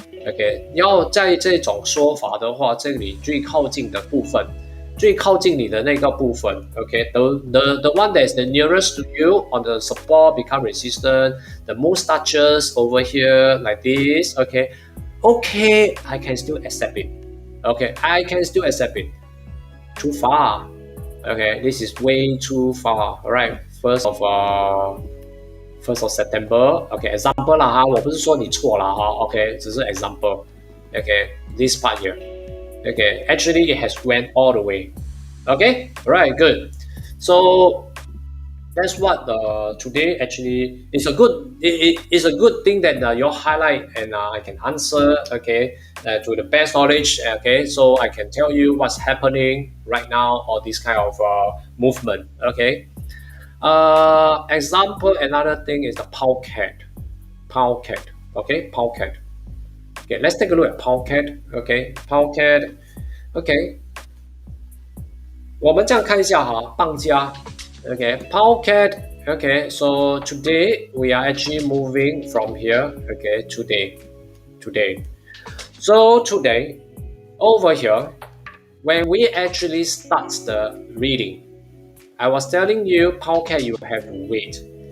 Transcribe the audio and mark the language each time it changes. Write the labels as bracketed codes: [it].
[en] ，OK， [zh] 要在这种说法的话，这里最靠近的部分，最靠近你的那个部分 [en] ，OK，the one that is the nearest to you on the support become resistant, the most touches over here like this, OK, I can still accept it, OK, I can still accept it, too far. Okay, this is way too far. Alright, first of September. [zh] Okay, example 啦哈，我不是说你错啦哈。 [en] Okay, [zh] 只是 [en] example. Okay, this part here. Okay, actually it has went all the way. Okay, alright, good. So that's what today actually is a good. It is a good thing that you highlight and I can answer. Okay, to the best knowledge. Okay, so I can tell you what's happening right now or this kind of movement. Okay. Example. Another thing is the Powcat. Okay, Powcat. Okay, let's take a look at Powcat. Okay, Powcat. Okay. [zh] 我们这样看一下哈，棒家。 [en] Okay, Powcat. Okay, so today we are actually moving from here. Okay, today. So today, over here, when we actually start the reading, I was telling you, Powcat, you have to wait.